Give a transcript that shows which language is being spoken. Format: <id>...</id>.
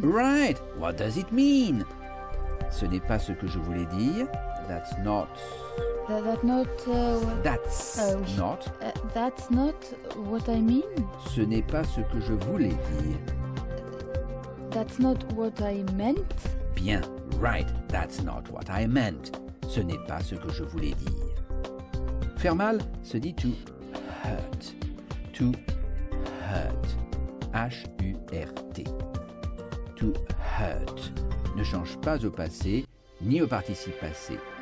<en>Right, what does it mean?</en> <fr>Ce n'est pas ce que je voulais dire.</fr> <en>That's not. That's not. That's</en> <fr>oui.</fr> <en>not. That's not what I mean.</en> <fr>Ce n'est pas ce que je voulais dire.</fr> <en>That's not what I meant. Bien, right, that's not what I meant.</en> <fr>Ce n'est pas ce que je voulais dire. Faire mal se dit to hurt.</fr> <en>To hurt. H-U-R-T.</en> <fr>To hurt ne change pas au passé ni au participe passé.</fr>